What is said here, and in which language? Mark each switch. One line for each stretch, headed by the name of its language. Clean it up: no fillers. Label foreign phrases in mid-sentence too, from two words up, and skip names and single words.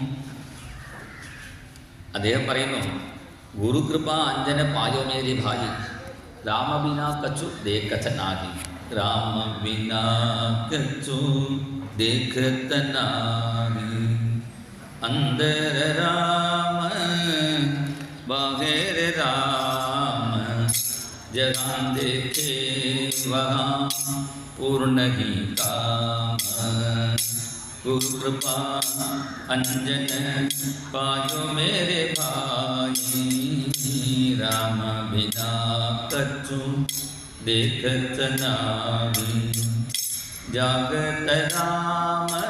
Malayalam: അദ്ദേഹം പറയുന്നു,
Hindi: गुरुकृपा अंजन पायो मेरे भाई राम बिना कछु देखत नाहीं, राम बिना कछु देखत नाहीं, अंतर राम बाहर राम, जहाँ देखे वहाँ पूर्ण ही काम. गुरुकृपा अंजन पायो मेरे भाई राम बिना कछु देखत नाहि, जागत राम